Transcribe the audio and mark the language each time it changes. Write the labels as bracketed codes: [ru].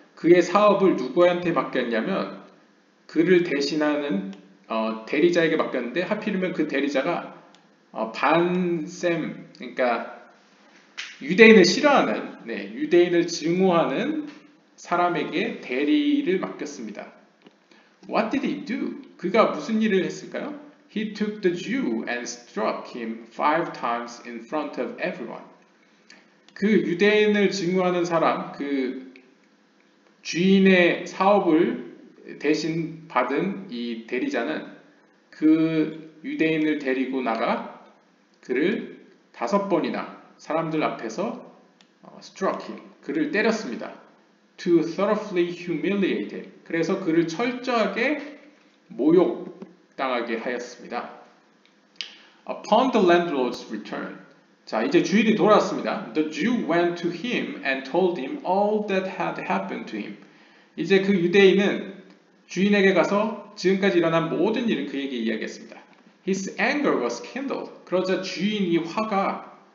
[ko] 그의 사업을 누구한테 맡겼냐면 그를 대신하는 대리자에게 맡겼는데 하필이면 그 대리자가 반셈, 그러니까 유대인을 싫어하는, 유대인을 증오하는 사람에게 대리를 맡겼습니다. [en] What did he do? [ko] 그가 무슨 일을 했을까요? [en] He took the Jew and struck him 5 times in front of everyone. [ko] 그 유대인을 증오하는 사람, 그 주인의 사업을 대신 받은 이 대리자는 그 유대인을 데리고 나가 그를 5번이나 사람들 앞에서 [en] struck him, [ko] 그를 때렸습니다. [en] To thoroughly humiliate him. [ko] 그래서 그를 철저하게 모욕당하게 하였습니다. [en] Upon the landlord's return. [ko] 자, 이제 주인이 돌아왔습니다. [en] The Jew went to him and told him all that had happened to him. [ko] 이제 그 유대인은 주인에게 가서 지금까지 일어난 모든 일을 그에게 이야기했습니다. [en] His anger was kindled. [ko] 그러자 주인이 화가